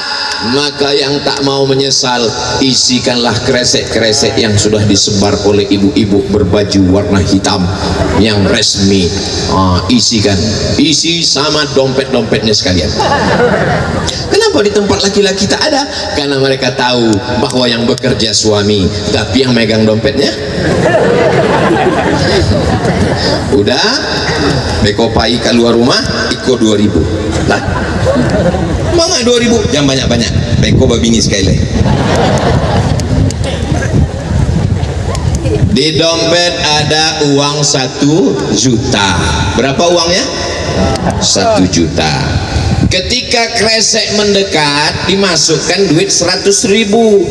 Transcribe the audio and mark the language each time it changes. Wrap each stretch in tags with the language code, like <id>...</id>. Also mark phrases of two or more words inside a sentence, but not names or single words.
<id>Maka yang tak mau menyesal, isikanlah kresek-kresek yang sudah disebar oleh ibu-ibu berbaju warna hitam yang resmi. Isikan, isi sama dompet-dompetnya sekalian. Kenapa di tempat laki-laki tak ada? Karena mereka tahu bahwa yang bekerja suami, tapi yang megang dompetnya udah</id> <min>beko pai</min> <id>keluar rumah iko 2000 lah. Mana 2000? Jangan banyak-banyak,</id> <min>beko babini sekali.</min> <id>Di dompet ada uang 1 juta. Berapa uangnya? 1 juta. Ketika kresek mendekat, dimasukkan duit 100.000.</id>